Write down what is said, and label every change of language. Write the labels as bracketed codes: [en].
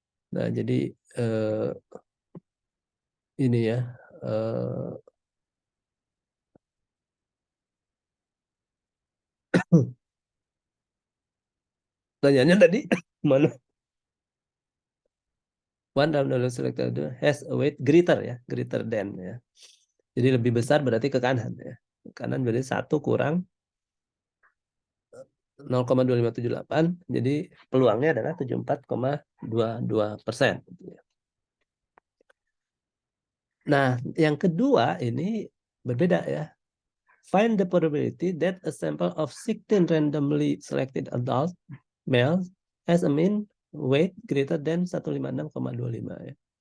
[id] Nah, jadi ini ya pertanyaannya tadi mana? [en] One random selected has a weight greater ya, greater than ya. [id] Jadi lebih besar berarti ke kanan ya. Ke kanan berarti 1 kurang 0,2578. Jadi peluangnya adalah 74,22%. Nah, yang kedua ini berbeda ya. [en] Find the probability that a sample of 16 randomly selected adult males has a mean weight greater than 156,25 ya.